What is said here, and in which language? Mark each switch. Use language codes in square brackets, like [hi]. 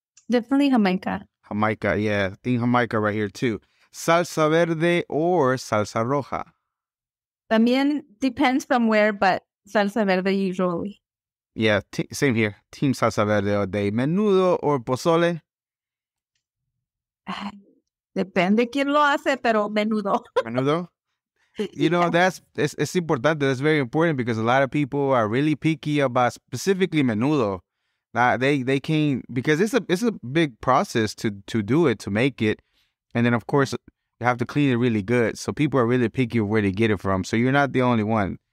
[en] Definitely Jamaica. Jamaica, yeah. I think Jamaica right here too. Salsa verde or salsa roja? También depends from where, but salsa verde usually. Yeah, same here. Team salsa verde all day. Menudo or pozole? [es] Depende quién lo hace, pero menudo. [en] Menudo? It's important. That's very important because a lot of people are really picky about specifically menudo. They can't, because it's a big process to do it, to make it. And then, of course, you have to clean it really good. So people are really picky of where they get it from. So you're not the only one.